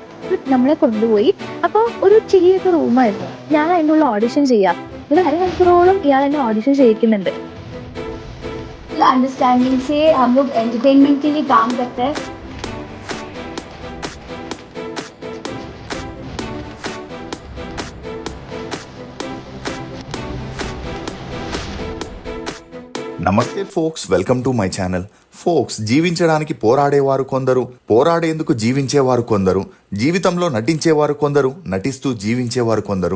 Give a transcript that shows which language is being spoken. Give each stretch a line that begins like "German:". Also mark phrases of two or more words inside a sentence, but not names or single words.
Malayalam: നമ്മളെ കൊണ്ടുപോയി. അപ്പോൾ ഒരു ചെറിയൊരു റൂമായിരുന്നു. ഞാൻ അതിൻ്റെ ഉള്ളിൽ ഓഡിഷൻ ചെയ്യാം. ഒരു അരമണിക്കൂറോളം ഇയാൾ എന്നെ ഓഡിഷൻ ചെയ്യിക്കുന്നുണ്ട്.
Hindi: अंडरस्टैंडिंग से हम लोग एंटरटेनमेंट के लिए काम करते हैं.
Telugu: నమస్తే ఫోక్స్,
English: welcome to my channel.
Telugu: ఫోక్స్, జీవించడానికి పోరాడేవారు కొందరు, పోరాడేందుకు జీవించేవారు కొందరు, జీవితంలో నటించేవారు కొందరు, నటిస్తూ జీవించేవారు కొందరు.